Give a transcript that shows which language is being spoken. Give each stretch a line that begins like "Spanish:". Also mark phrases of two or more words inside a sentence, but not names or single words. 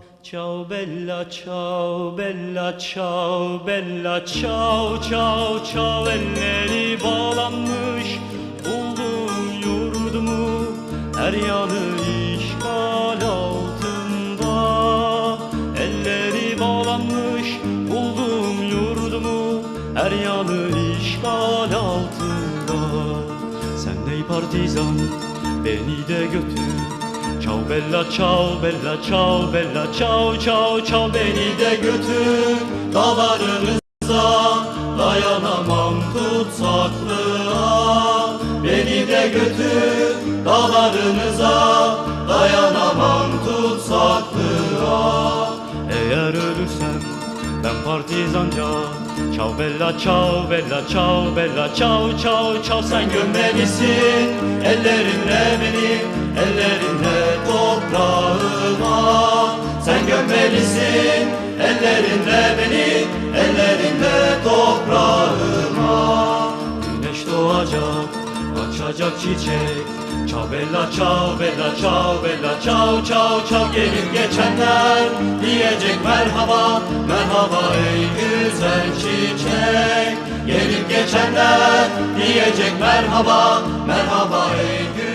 Italian: Ciao bella ciao bella ciao bella ciao ciao ciao.
Turkish: Elleri bağlanmış buldum yurdumu, her yanı işgal altında. Elleri bağlanmış buldum yurdumu, her yanı işgal altında. Sen ey partizan beni de götür.
Italian: Ciao bella ciao bella ciao bella ciao ciao ciao.
Turkish: Beni de götür dağlarınıza, dayanamam tutsaklığa. Beni de götür dağlarınıza, dayanamam tutsaklığa. Eğer ölürsem ben partizanca,
Italian: ciao bella ciao bella ciao bella ciao ciao ciao.
Turkish: Sen gömmelisin ellerinle beni, ellerinle toprağıma. Sen gömmelisin ellerinle beni, ellerinle toprağıma. Güneş doğacak, açacak çiçek.
Italian: Ciao bella ciao bella ciao bella ciao ciao ciao.
Turkish: Gelip geçenler diyecek merhaba, merhaba ey güzel çiçek. Gelip geçenler diyecek merhaba, merhaba ey